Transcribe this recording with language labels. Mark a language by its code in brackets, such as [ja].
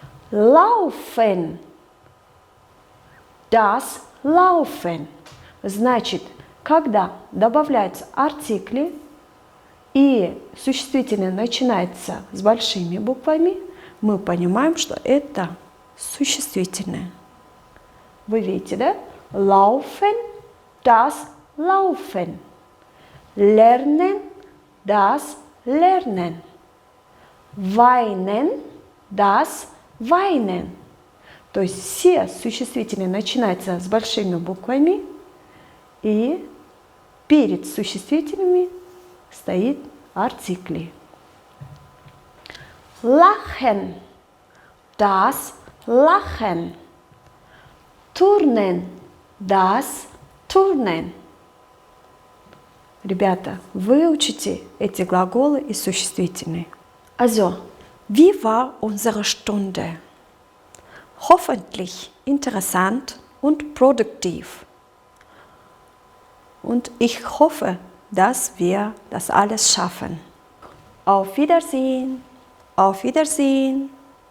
[de] Laufen. Das Laufen. [ru] Значит, когда добавляются артикли и существительное начинается с большими буквами, мы понимаем, что это существительное. Вы видите, да? [de] Laufen, das Laufen. Lernen, das Lernen. weinen, das weinen. [ru] То есть все существительные начинаются с большими буквами, и перед существительными стоит артикли. [de] Lachen, das Lachen. Turnen, das Turnen. [ru] Ребята, выучите эти глаголы и существительные. [de] Also, wie war unsere Stunde? Hoffentlich interessant und produktiv. Und ich hoffe, dass wir das alles schaffen. Auf Wiedersehen. Auf Wiedersehen.